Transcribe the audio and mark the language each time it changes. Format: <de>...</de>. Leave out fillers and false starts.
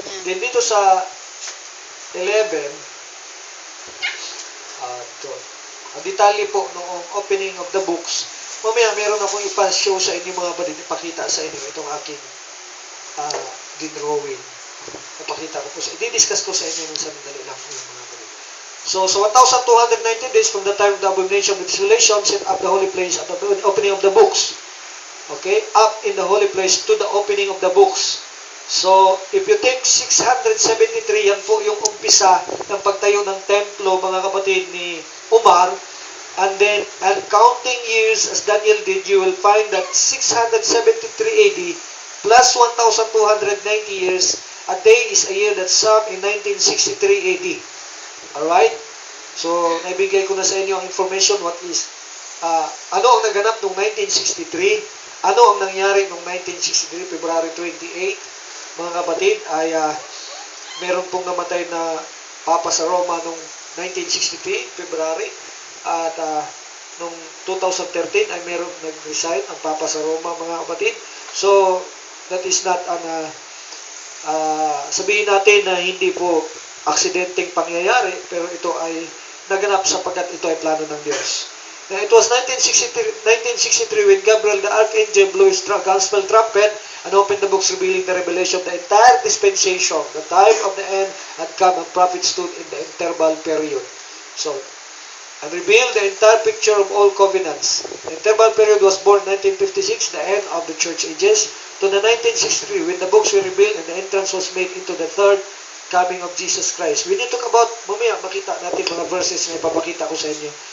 <tl>Then dito sa 11, ang detalye po noong</tl> <en>opening of the books,</en> <tl>mamaya meron akong ipa-show sa inyo mga kapatid, ipakita sa inyo itong aking drawing. Ipakita ko po sa i-discuss ko sa inyo ng sandali lang mga kapatid.</tl> <en>So 1,290 days from the time of the abomination of desolation set up the holy place at the opening of the books. Okay, up in the holy place to the opening of the books. So, if you take 673,</en> <tl>yan po yung umpisa ng pagtayo ng templo, mga kapatid ni Umar.</tl> <en>And then, and counting years as Daniel did, you will find that 673 AD plus 1,290 years, a day is a year that sum in 1963 AD. Alright?</en> <tl>So, naibigay ko na sa inyo ang information what is, ano ang naganap noong 1963, ano ang nangyari noong 1963, February 28, mga kapatid, ay meron pong namatay na Papa sa Roma noong 1963, February, at noong 2013 ay meron nag-resign ang Papa sa Roma, mga kapatid.</tl> <en>So, that is not an,</en> <tl>sabihin natin na hindi po aksidenteng pangyayari, pero ito ay naganap sapagkat ito ay plano ng Diyos.</tl> <en>Now, it was 1963 when Gabriel the Archangel blew his gospel trumpet and opened the books revealing the revelation of the entire dispensation. The time of the end had come and prophets stood in the interval period. So, and revealed the entire picture of all covenants. The interval period was born 1956, the end of the church ages, to the 1963 when the books were revealed and the entrance was made into the third coming of Jesus Christ. We need to talk about,</en> <tl>mamaya makita natin mga verses na ipapakita ko sa inyo.</tl>